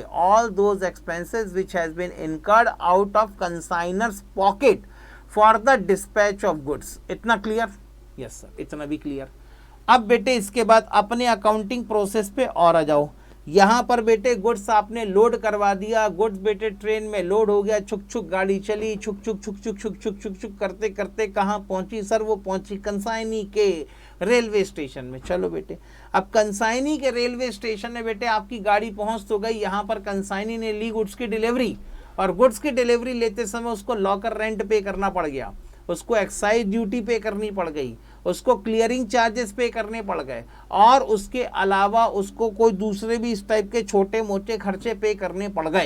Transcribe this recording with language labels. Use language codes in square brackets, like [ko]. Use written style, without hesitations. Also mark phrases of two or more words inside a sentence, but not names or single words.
[en] All those expenses which has been incurred out of consignor's pocket for the dispatch of goods. [hi] इतना क्लियर? [en] yes sir, [hi] इतना भी क्लियर। अब बेटे इसके बाद अपने [en] accounting process [hi] पे और आ जाओ। यहाँ पर बेटे गुड्स आपने लोड करवा दिया, गुड्स बेटे ट्रेन में लोड हो गया, छुक छुक गाड़ी चली, छुक छुक छुक छुक छुक छुक छुक छुक करते करते कहाँ पहुंची सर? वो पहुंची कंसाइनी के [en] railway station [hi] में। चलो बेटे, अब कंसाइनी के [en] railway station [hi] में बेटे आपकी गाड़ी पहुंच तो गई, यहाँ पर कंसाइनी ने ली गुड्स की डिलीवरी, और गुड्स की डिलीवरी लेते समय उसको [en] locker rent pay [hi] करना पड़ गया, उसको [en] excise duty pay [hi] करनी पड़ गई, उसको [en] clearing charges pay [hi] करने पड़ गए, और उसके अलावा उसको कोई दूसरे भी इस टाइप के छोटे मोटे खर्चे पे करने पड़ गए।